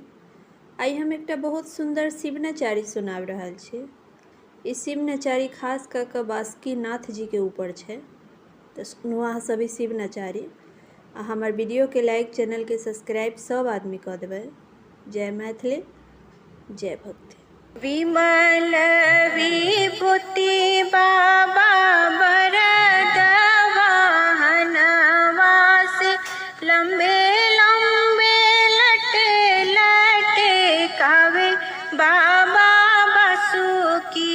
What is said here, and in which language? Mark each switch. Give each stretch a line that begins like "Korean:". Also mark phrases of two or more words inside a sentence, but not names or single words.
Maithili: आइ हम एकटा बहुत सुंदर शिव नचारी सुनाब रहल छी। ई शिव नचारी खास कऽ कऽ बासुकीनाथ जी के ऊपर छै, तो सुनू अहाँ सभी शिव नचारी। आ हमर वीडियो के लाइक, चैनल के सब्सक्राइब सब आदमी कऽ देबै। जय मैथिली, जय भक्ति। विमल विभूति बाबा वरद वाहनवासी, लंबे लंबे लटकावे बाबा बासुकी।